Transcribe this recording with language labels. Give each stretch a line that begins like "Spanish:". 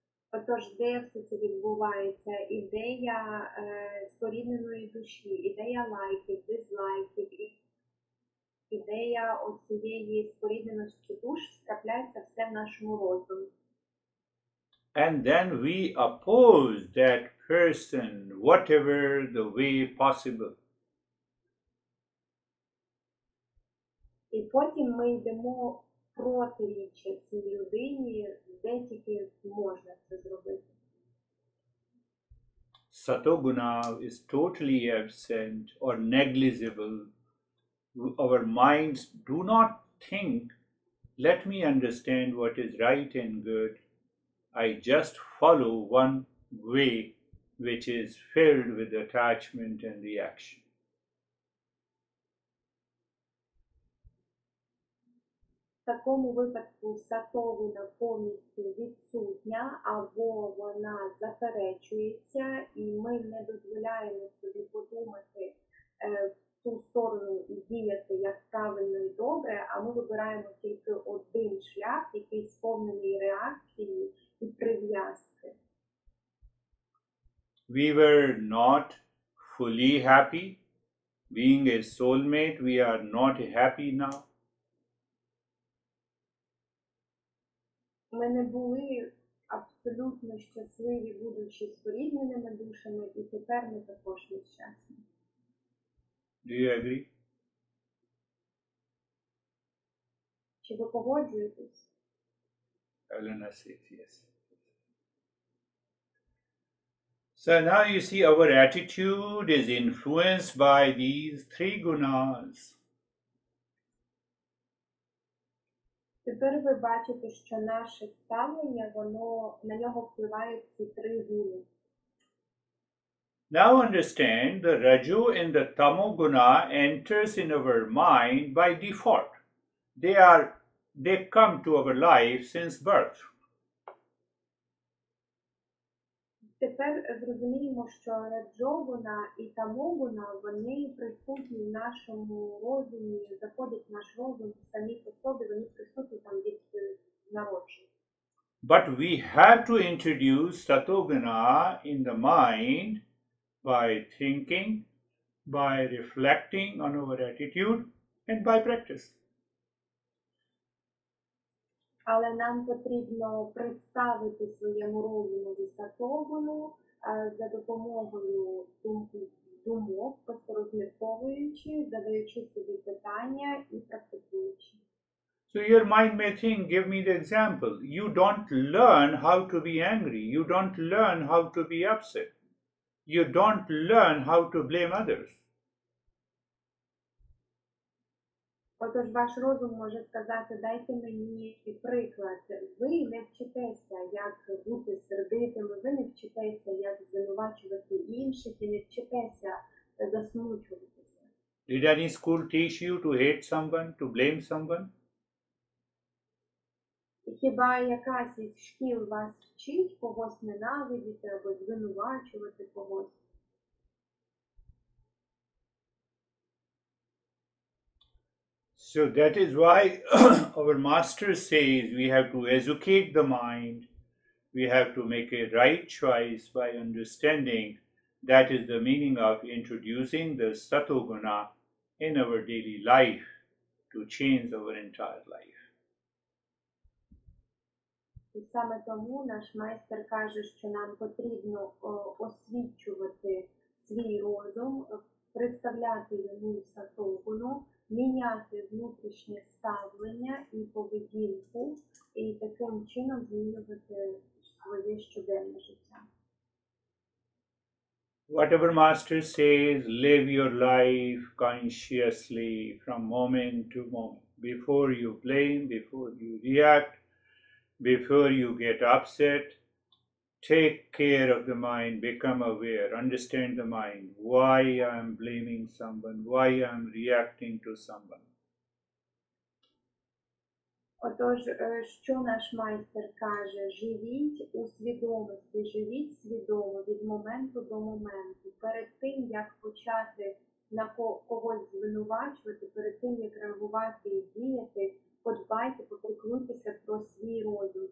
Ukrainian: Отож, де все це відбувається? Ідея спорідненої душі, ідея лайків, дизлайків, ідея оцієї спорідненості душ трапляється все в нашому розумі.
English: And then we oppose that person, whatever the way possible.
Ukrainian: І потім ми йдемо протиріччя цій людині, де тільки можна це зробити.
English: Satoguna is totally absent or negligible. Our minds do not think, let me understand what is right and good. I just follow one way which is filled with attachment and reaction.
Ukrainian: В такому випадку сатовина повністю відсутня або вона заперечується, і ми не дозволяємо собі подумати в ту сторону і діяти як правильно і добре, а ми вибираємо тільки один шлях, який сповнений реакції і прив'язки.
English: We were not fully happy. Being a soulmate, we are not happy now.
Ukrainian: Ми не були абсолютно щасливі, будучи спорідненими душами, і тепер ми також нещасні.
English: Do you agree?
Ukrainian: Чи ви погоджуєтесь?
English: Elena says yes. So now you see our attitude is influenced by these three gunas.
Ukrainian: Тепер ви бачите, що наше ставлення, на нього впливають ці три гуни.
English: Now understand the Raju and the Tamo guna enters in our mind by default. They come to our life since birth.
Ukrainian: Тепер зрозуміємо, що раджогуна і тамогуна, вони присутні в нашому розумі, заходять в наш розум самі по собі, вони присутні там від народження.
English: But we have to introduce Satoguna in the mind by thinking, by reflecting on our attitude, and by practice.
Ukrainian: Але нам потрібно представити своєму розумові сатогуну за допомогою думок, просто розмірковуючи, задаючи собі питання і практикуючи.
English: So your mind may think, give me the example. You don't learn how to be angry. You don't learn how to be upset. You don't learn how to blame others.
Ukrainian: Отож, ваш розум може сказати, дайте мені приклад. Ви не вчитеся, як бути сердитими, ви не вчитеся, як звинувачувати інших, і не вчитеся засмучуватися.
English: Did any school teach you to hate someone, to blame someone?
Ukrainian: Хіба якась із шкіл вас вчить когось ненавидіти або звинувачувати когось?
English: So that is why our master says we have to educate the mind. We have to make a right choice by understanding. That is the meaning of introducing the Satoguna in our daily life to change our entire life.
Ukrainian: І саме тому наш майстер каже, що нам потрібно освічувати свій розум, представляти йому сатогуну, міняти внутрішнє ставлення і поведінку, і таким чином змінювати своє щоденне життя.
English: Whatever master says, live your life consciously from moment to moment. Before you blame, before you react, before you get upset, take care of the mind, become aware, understand the mind, why I am blaming someone, why I am reacting to someone.
Ukrainian: Отож, що наш майстер каже? Живіть у свідомості, живіть свідомо від моменту до моменту. Перед тим, як почати на когось звинувачувати, перед тим, як реагувати і діяти, подбайте, попіклуйтеся про свій розум.